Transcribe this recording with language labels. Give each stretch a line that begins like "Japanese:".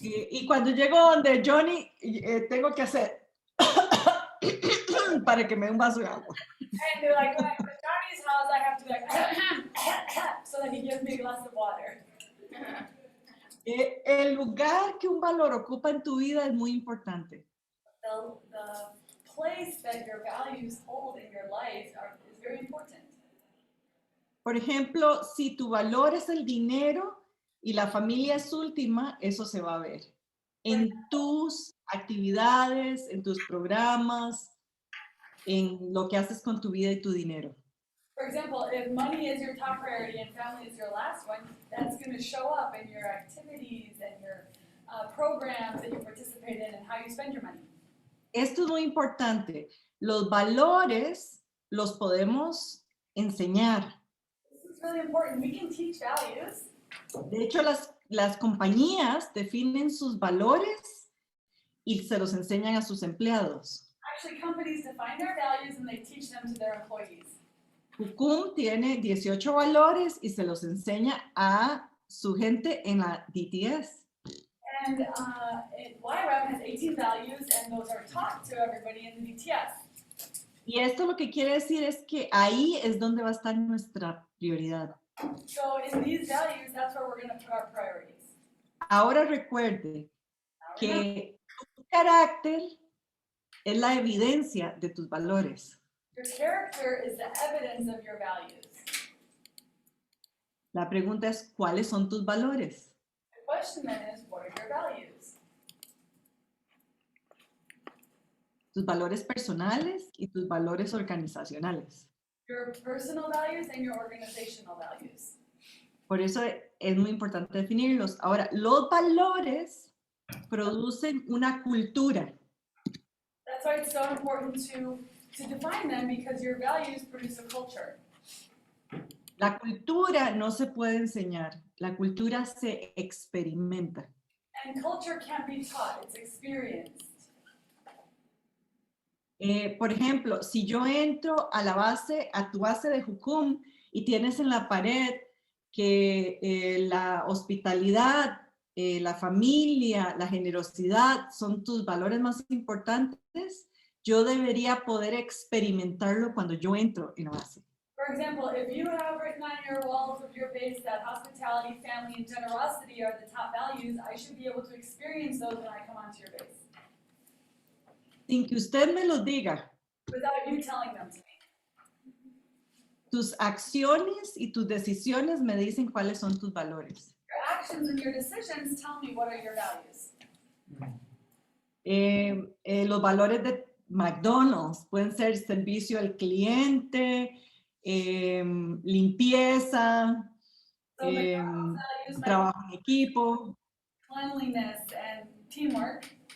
Spanish: Y cuando llego donde Johnny, tengo que hacer para que me dé un vaso de agua.
English: And they're like, when I go to Johnny's house, I have to be like, so that he gives me a glass of water.
Spanish: El lugar que un valor ocupa en tu vida es muy importante.
English: The place that your values hold in your life is very important.
Spanish: Por ejemplo, si tu valor es el dinero y la familia es última, eso se va a ver en tus actividades, en tus programas, en lo que haces con tu vida y tu dinero.
English: For example, if money is your top priority and family is your last one, that's going to show up in your activities and your programs that you participate in and how you spend your money.
Spanish: Esto es muy importante. Los valores los podemos enseñar.
English: This is really important. We can teach values.
Spanish: De hecho, las compañías definen sus valores y se los enseñan a sus empleados.
English: Actually, companies define their values and they teach them to their employees.
Spanish: Jukum tiene 18 valores y se los enseña a su gente en la DTS.
English: And YWAM has 18 values, and those are taught to everybody in the DTS.
Spanish: Y esto lo que quiere decir es que ahí es donde va a estar nuestra prioridad.
English: So in these values, that's where we're going to put our priorities.
Spanish: Ahora recuerde que tu carácter es la evidencia de tus valores.
English: Your character is the evidence of your values.
Spanish: La pregunta es, ¿cuáles son tus valores?
English: The question then is, what are your values?
Spanish: Tus valores personales y tus valores organizacionales.
English: Your personal values and your organizational values.
Spanish: Por eso es muy importante definirlos. Ahora, los valores producen una cultura.
English: That's why it's so important to define them, because your values produce a culture.
Spanish: La cultura no se puede enseñar, la cultura se experimenta.
English: And culture can't be taught, it's experienced.
Spanish: Por ejemplo, si yo entro a tu base de Jucum y tienes en la pared que la hospitalidad, la familia, la generosidad son tus valores más importantes, yo debería poder experimentarlo cuando yo entro en la base.
English: For example, if you have written on your walls of your base that hospitality, family, and generosity are the top values, I should be able to experience those when I come onto your base.
Spanish: Sin que usted me lo diga,
English: Without you telling them to me.
Spanish: tus acciones y tus decisiones me dicen cuáles son tus valores.
English: Your actions and your decisions tell me what are your values.
Spanish: Los valores de McDonald's pueden ser servicio al cliente, limpieza,
English: So McDonald's values might
Spanish: trabajo en equipo.
English: be cleanliness and teamwork.